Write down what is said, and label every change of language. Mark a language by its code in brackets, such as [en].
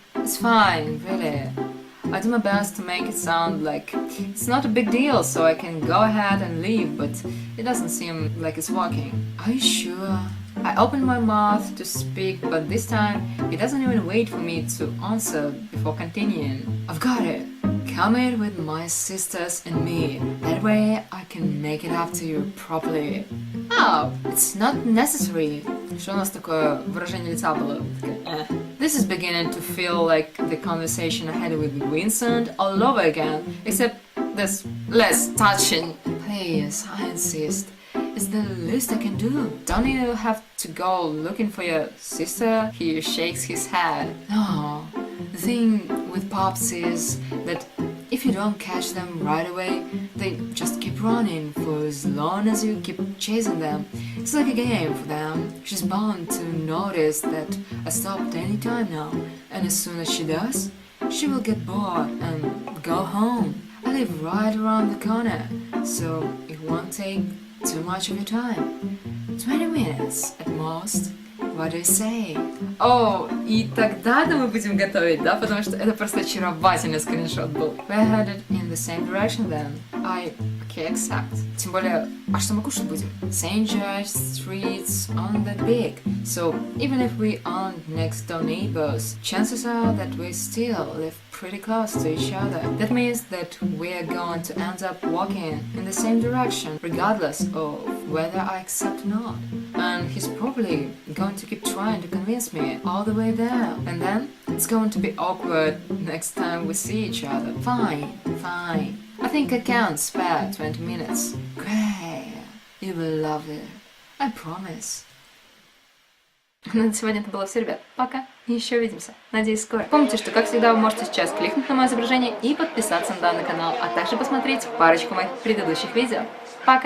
[en] It's fine, really. I do my best to make it sound like it's not a big deal, so I can go ahead and leave, but it doesn't seem like it's working. Are you sure? I open my mouth to speak, but this time he doesn't even wait for me to answer before continuing. I've got it. Come in with my sisters and me. That way I can make it up to you properly. Oh, it's not necessary. [ru] Что у нас такое выражение лица было? [en] This is beginning to feel like the conversation I had with Vincent all over again, except there's less touching. Please, I insist. It's the least I can do. Don't you have to go looking for your sister? He shakes his head. No. The thing with pups is that if you don't catch them right away, they just keep running for as long as you keep chasing them. It's like a game for them. She's bound to notice that I stopped any time now, and as soon as she does, she will get bored and go home. I live right around the corner, so it won't take too much of your time. 20 minutes at most. What do you say? [ru] О, и тогда-то мы будем готовить, да? Потому что это просто очаровательный скриншот был. [en] We're headed in the same direction then. Okay, accept. [ru] Тем более, а что мы кушать будем? [en] St. George streets aren't that big, so even if we aren't next door neighbors, chances are that we still live pretty close to each other. That means that we are going to end up walking in the same direction, regardless of whether I accept or not. And he's probably going to keep trying to convince me all the way there. And then it's going to be awkward next time we see each other. Fine. I think I can spare 20 minutes. Great. You will love it. I promise. [ru] Ну, на сегодня это было все, ребят. Пока. И еще увидимся. Надеюсь, скоро. Помните, что, как всегда, вы можете сейчас кликнуть на мое изображение и подписаться на данный канал, а также посмотреть парочку моих предыдущих видео. Пока!